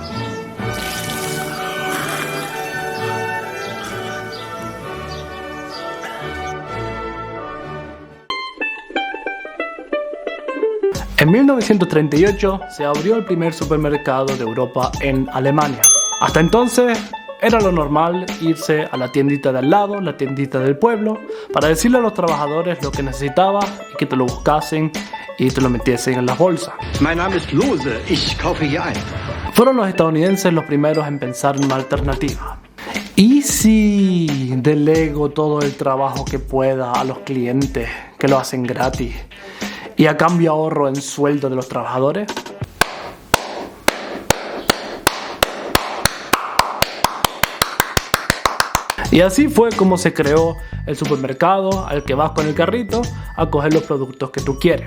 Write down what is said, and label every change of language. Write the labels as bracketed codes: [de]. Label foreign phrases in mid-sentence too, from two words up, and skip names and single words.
[es] En 1938 se abrió el primer supermercado de Europa en Alemania. Hasta entonces era lo normal irse a la tiendita de al lado, la tiendita del pueblo, para decirle a los trabajadores lo que necesitaba y que te lo buscasen y te lo metiesen en las bolsas. [de] Mein Name ist Lose, ich kaufe hier ein. [es] Fueron los estadounidenses los primeros en pensar en una alternativa. ¿Y si delego todo el trabajo que pueda a los clientes que lo hacen gratis y a cambio ahorro en sueldo de los trabajadores? Y así fue como se creó el supermercado al que vas con el carrito a coger los productos que tú quieres.